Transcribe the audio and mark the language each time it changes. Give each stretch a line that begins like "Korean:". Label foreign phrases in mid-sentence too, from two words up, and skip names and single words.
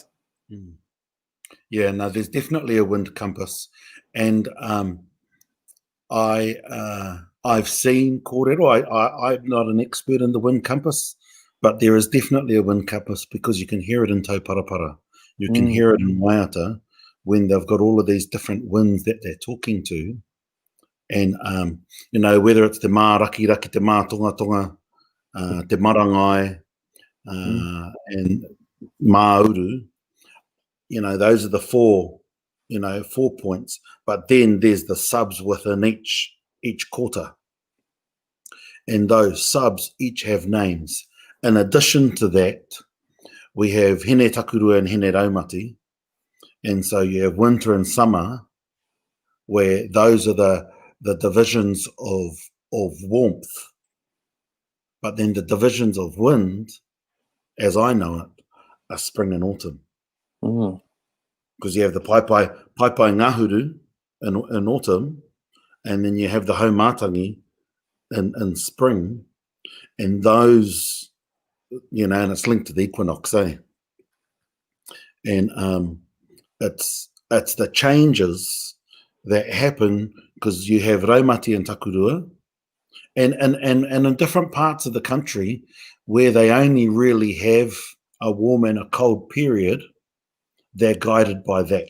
English: Yeah, no, there's definitely a wind compass, and I've seen kōrero. I'm not an expert in the wind compass, but there is definitely a wind compass because you can hear it in Tauparapara. You can hear it in Waiata when they've got all of these different winds that they're talking to. And, whether it's
Māori: te mā raki, te mā tonga tonga, te marangai, and mā uru,
English: those are the four points. But then there's the subs within each quarter. And those subs each have names. In addition to that, we have
Māori: hene takurua
English: and
Māori: hene raumati.
English: And so you have winter and summer, where those are the divisions of warmth. But then the divisions of wind, as I know it, are spring and autumn. Because you have the
Māori: paipai ngahuru
English: in autumn, and then you have the haumātangi in spring, and those, and it's linked to the equinox, And it's the changes that happen because you have raumati and takurua, and in different parts of the country where they only really have a warm and a cold period, they're guided by that.